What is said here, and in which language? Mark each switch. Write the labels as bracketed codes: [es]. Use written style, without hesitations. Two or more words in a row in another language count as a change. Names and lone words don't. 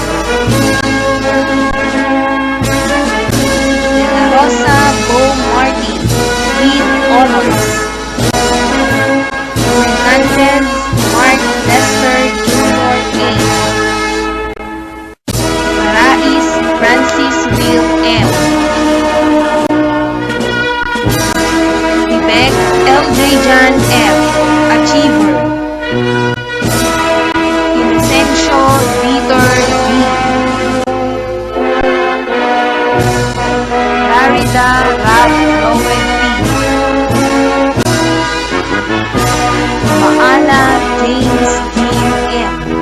[en] De La Rosa Bo Martin with honors. Fernandez Mark Lester Jr. A. Marais Francis Will M. Quebec LJ Jan F. Achiever. Inocencio Vitor B. Larida Ralph Lowen P. Maala James Jean M.